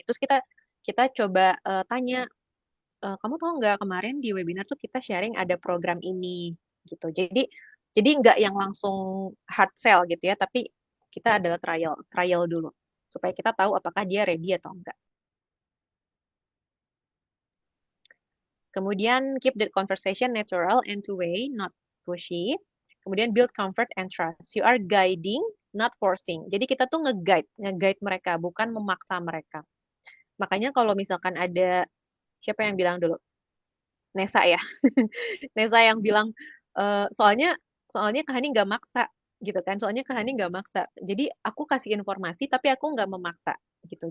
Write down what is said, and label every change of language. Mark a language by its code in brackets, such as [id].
[id] Terus kita kita coba tanya, kamu tahu nggak kemarin di webinar tuh kita sharing ada program ini gitu. Jadi nggak yang langsung hard sell gitu ya, tapi kita adalah trial trial dulu supaya kita tahu apakah dia ready atau enggak. [en] Kemudian keep the conversation natural and two-way, not pushy. Kemudian build comfort and trust. You are guiding, not forcing. [id] Jadi kita tuh nge-guide mereka, bukan memaksa mereka. Makanya kalau misalkan ada siapa yang bilang dulu? Nesa ya. Nesa yang bilang soalnya soalnya Kak Hani nggak maksa gitu kan. Soalnya Kak Hani nggak maksa. Jadi aku kasih informasi tapi aku nggak memaksa gitu.